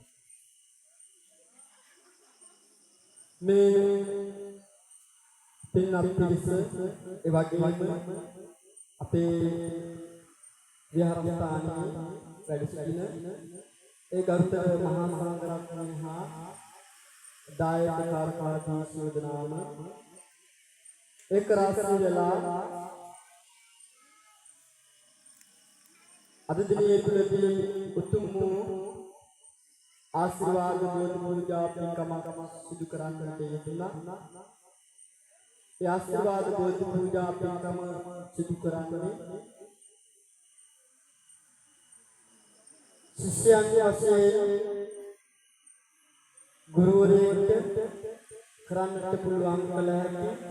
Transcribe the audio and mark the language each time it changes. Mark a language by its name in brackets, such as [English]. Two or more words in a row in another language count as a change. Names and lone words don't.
[Sinhala] මේ පින්වත් පිරිස එවැගේම අපේ විහාරස්ථානයේ වැඩ සිටින ඒ ගරුතර මහා සංඝරත්නයන් හා දායක කාර්යකාරී සෝදනාම ඒකරාශී වෙලා අද දිනේ තුලදී උතුම් ආශිර්වාද බෝධි පූජා පින්කමක් සිදු කරන්නට යෙදුණා. ඒ ආශිර්වාද බෝධි පූජා පින්කම සිදු කරන්නේ ශිෂ්‍යයන්ගේ වශයෙන් ගුරුවරයෙකුට කරන්නට පුළුවන් කල හැකි.